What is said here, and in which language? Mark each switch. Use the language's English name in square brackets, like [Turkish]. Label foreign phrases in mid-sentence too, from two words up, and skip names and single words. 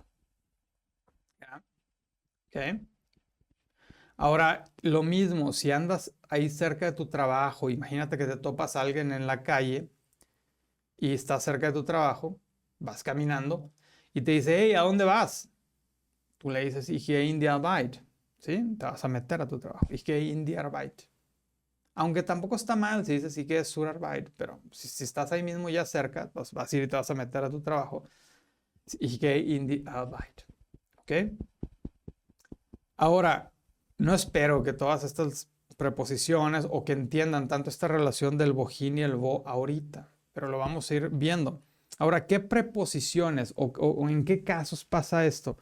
[Spanish] ¿Ya? ¿Ok? Ahora, lo mismo, si andas ahí cerca de tu trabajo, imagínate que te topas a alguien en la calle y estás cerca de tu trabajo, vas caminando y te dice, hey, ¿a dónde vas? Tú le dices, [German] ich gehe in die Arbeit, [Spanish] ¿sí? Te vas a meter a tu trabajo, [German] ich gehe in die Arbeit. [Spanish] Aunque tampoco está mal si dices, [German] ich gehe zur Arbeit, [Spanish] pero si estás ahí mismo ya cerca, pues vas a ir y te vas a meter a tu trabajo, [German] ich gehe in die Arbeit, [Spanish] ¿ok? Ahora, no espero que todas estas preposiciones o que entiendan tanto esta relación del bojín y el bo ahorita, pero lo vamos a ir viendo. Ahora, ¿qué preposiciones o en qué casos pasa esto?